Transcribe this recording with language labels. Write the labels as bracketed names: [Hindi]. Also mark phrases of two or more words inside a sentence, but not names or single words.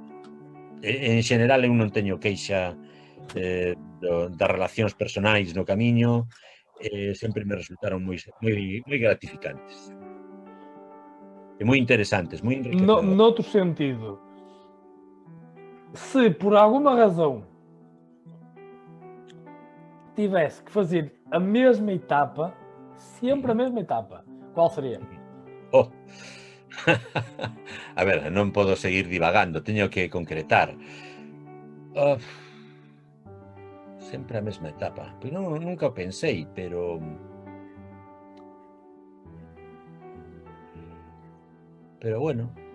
[Galician] En xeral eu non teño queixa das relacións personais no camiño, sempre me resultaron moi gratificantes e moi interesantes, moi enriquecedoras. Noutro sentido, [Portuguese] se por alguma razão tivesse que fazer a mesma etapa, sempre a mesma etapa, qual seria? [Galician] A ver, non podo seguir divagando, teño que concretar. Sempre a mesma etapa. Pois nunca o pensei, pero bueno.